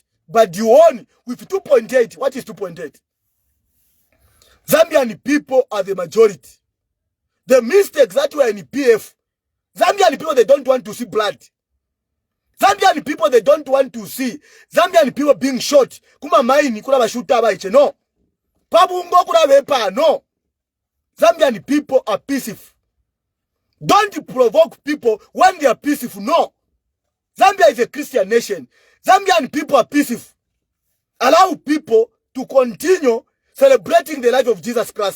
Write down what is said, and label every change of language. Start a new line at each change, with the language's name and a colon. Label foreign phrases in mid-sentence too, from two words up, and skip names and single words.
English: But you won with 2.8. What is 2.8? Zambian people are the majority. The mistakes that were in PF, Zambian people, they don't want to see blood. Zambian people, they don't want to see Zambian people being shot.
Bemba: Kuma maini kula bashuta baiche, no. Pabungo kula bepa, no.
English: Zambian people are peaceful. Don't provoke people when they are peaceful, no. Zambia is a Christian nation. Zambian people are peaceful. Allow people to continue celebrating the life of Jesus Christ.